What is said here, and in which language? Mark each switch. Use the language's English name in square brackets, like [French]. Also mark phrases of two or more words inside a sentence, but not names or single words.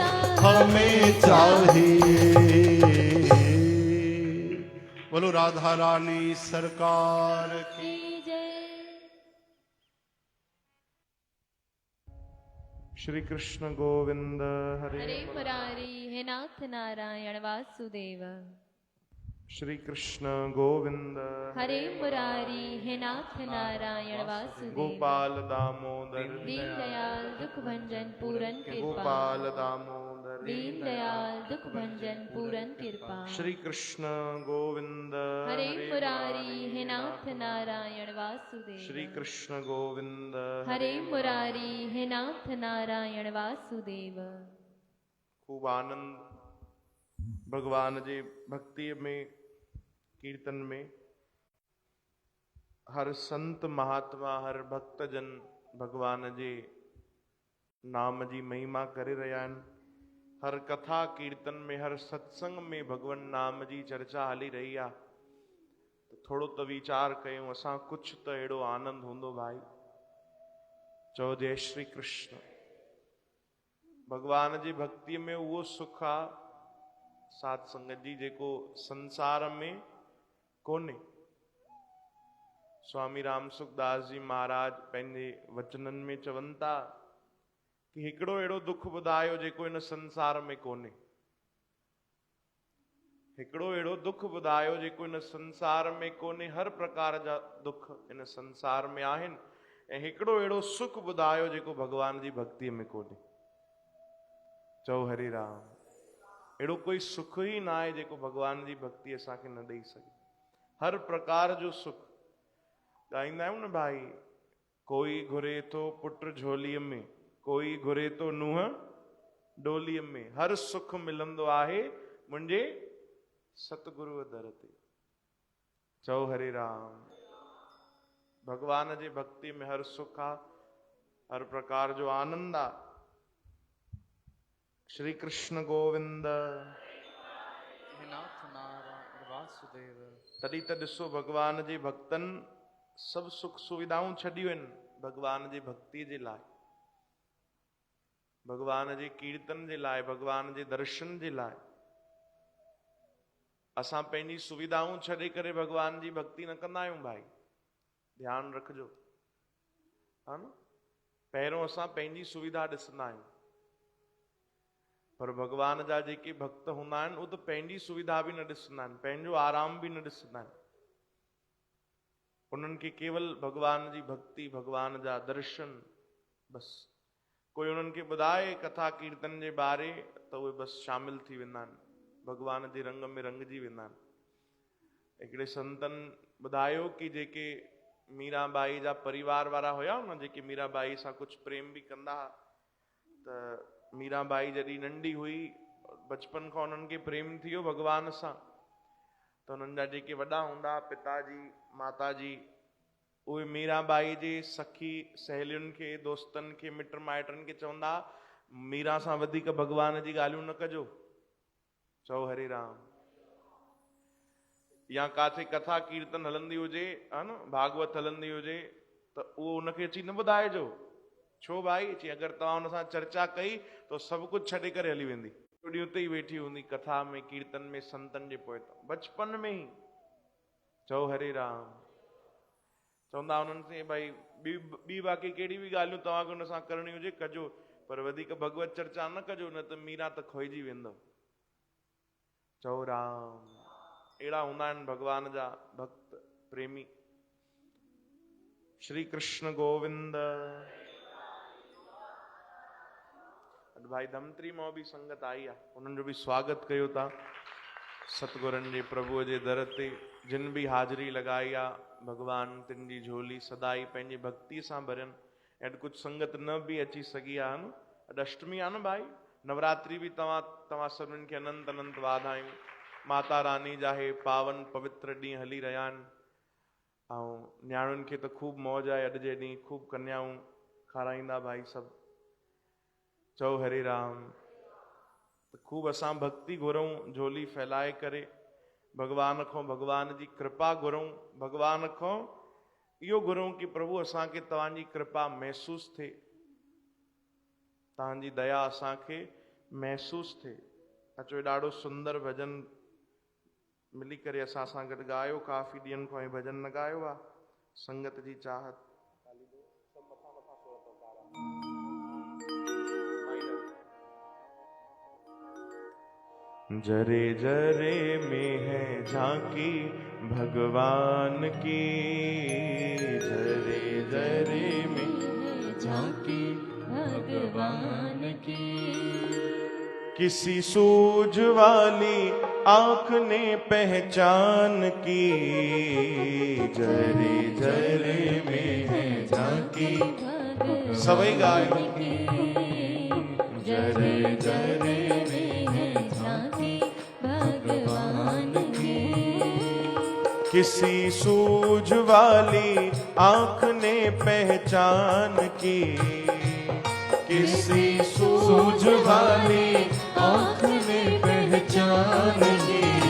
[Hindi] हमें चाहिए। बोलो राधा रानी सरकार की। श्री कृष्ण गोविंद हरे हरे मुरारी हे नाथ नारायण वासुदेव। श्री कृष्ण गोविंद हरे मुरारी हे नाथ नारायण वासुदेव। गोपाल दामोदर दीन दयाल दुख भंजन पूरन कृपा। गोपाल दामोदर दीन दयाल दुख भंजन पूरन कृपा। श्री कृष्ण गोविंद हरे मुरारी हे नाथ नारायण वासुदेव। श्री कृष्ण गोविंद हरे मुरारी हे नाथ नारायण वासुदेव। [Sindhi] खूब आनंद भगवान जी भक्ति में कीर्तन में हर संत महात्मा हर भक्त जन भगवान जी नाम जी महिमा करे रहिया आहिनि। हर कथा कीर्तन में हर सत्संग में भगवान नाम जी चर्चा हली रही आहे। तो थोड़ो तो वीचार कयूं असां कुछ तो अहिड़ो आनंद हूंदो भाई। चओ जय श्री कृष्ण। भगवान जी भक्ति में उहो सुख आहे साध संगत जी जेको संसार में कोन्हे। स्वामी राम सुखदास जी महाराज पंहिंजे वचनन में चवनि था कि हिकिड़ो अहिड़ो दुख ॿुधायो जेको इन संसार में कोन्हे। हिकिड़ो अहिड़ो दुख ॿुधायो जेको इन संसार में कोन्हे। हर प्रकार जा दुख इन संसार में आहिनि ऐं हिकिड़ो अहिड़ो सुख ॿुधायो जेको भगवान जी भक्तिअ में कोन्हे। चओ हरे राम। अहिड़ो कोई सुख ई न आहे जेको भगवान जी भक्ति असांखे न ॾेई सघे। हर प्रकार जो सुख ॻाईंदा आहियूं न भाई। कोई घुरे थो पुट झोलीअ में, कोई घुरे थो नुंहुं डोलीअ में। हर सुख मिलंदो आहे मुंहिंजे सतगुरुअ दर ते। चओ हरे राम। भगवान जी भक्ति में हर सुख आहे, हर प्रकार जो आनंद आहे। [Hindi] श्री कृष्ण गोविंद नाथ नारायण वासुदेव। [Sindhi] तॾहिं त ॾिसो भगवान जे भक्तनि सभु सुख सुविधाऊं छॾियूं आहिनि भगवान जी भक्ति जे लाइ, भगवान जे कीर्तन जे लाइ, भगवान जे दर्शन जे लाइ। असां पंहिंजी सुविधाऊं छॾे करे भगवान जी भक्ति न कंदा आहियूं भाई, ध्यानु रखिजो, हा न। पहिरियों असां पंहिंजी सुविधा ॾिसंदा आहियूं, पर भगवान जा जेके भक्त हूंदा आहिनि उहे त पंहिंजी सुविधा बि न ॾिसंदा आहिनि, पंहिंजो आराम बि न ॾिसंदा आहिनि। उन्हनि खे केवल भगवान जी भक्ति, भगवान जा दर्शन, बस कोई उन्हनि खे ॿुधाए कथा कीर्तन जे बारे त उहे बस शामिल थी वेंदा आहिनि, भगवान जे रंग में रंगजी वेंदा आहिनि। हिकिड़े संतनि ॿुधायो कि जेके मीराबाई जा परिवार वारा हुया न, जेके मीराबाई सां कुझु प्रेम बि कंदा हुआ, त मीराबाई जॾहिं नंढी हुई, बचपन खां उन्हनि खे प्रेम थी वियो भगवान सां, त उन्हनि जा जेके वॾा हूंदा, पिताजी माताजी, उहे मीराबाई जे सखी सहेलियुनि खे, दोस्तनि खे, मिट माइटनि खे चवंदा, मीरा सां वधीक भगवान जी ॻाल्हियूं न कजो, चओ हरे राम। या काथे कथा कीर्तन हलंदी हुजे, हा न, भागवत हलंदी हुजे, त उहो उनखे अची न ॿुधाइजो। छो भाई? चई अगरि तव्हां हुन सां चर्चा कई त सभु कुझु छॾे करे हली वेंदी, ॾींहुं उते ई वेठी हूंदी कथा में, कीर्तन में, संतनि जे पोइ। बचपन में ई चओ हरे राम। चवंदा हुननि से भाई ॿी बाक़ी कहिड़ी बि ॻाल्हियूं तव्हांखे हुन सां करणी हुजे कजो, पर वधीक भगवत चर्चा न कजो, न त मीरा त खोइजी वेंदव। चओ राम। अहिड़ा हूंदा आहिनि भगवान जा भक्त प्रेमी। [Hindi] श्री कृष्ण गोविंद। [Sindhi] भाई धमत्री मां बि संगत आई आहे, उन्हनि जो बि स्वागत कयो था सतगुरनि जे प्रभुअ जे दर ते। जिन बि हाज़िरी लॻाई आहे, भगवान तिन जी झोली सदाई पंहिंजी भक्ति सां भरियनि। ऐं कुझु संगत न बि अची सघी आहे न, अॼु अष्टमी आहे न भाई, नवरात्रि बि तव्हां सभिनीनि खे अनंत अनंत वाधायूं। माता रानी जा हे पावन पवित्र ॾींहं हली रहिया आहिनि, ऐं न्याणियुनि खे त ख़ूब मौज आहे। अॼु जे ॾींहुं ख़ूब कन्याऊं खाराईंदा भाई सभु। चओ हरे राम। त ख़ूब असां भक्ति घुरूं, झोली फैलाए करे भगवान खां भगवान जी कृपा घुरूं। भगवान खां इहो घुरूं कि प्रभु असांखे तव्हांजी कृपा महसूस थिए, तव्हांजी दया असांखे महसूस थिए। अचो, ॾाढो सुंदर भॼन मिली करे असां सां गॾु ॻायो। काफ़ी ॾींहंनि खां इहो भॼन न ॻायो आहे, संगत जी चाहत। [Hindi] जरे जरे में है झांकी भगवान की, जरे जरे में झांकी भगवान की। किसी सूझ वाली आँख ने पहचान की, जरे जरे में है झांकी। [Sindhi] सभी गायो। [Hindi] जरे जरे में है झांकी भगवान की। किसी सूझ वाली आँख ने पहचान की, किसी सूझ वाली आँख ने पहचान की।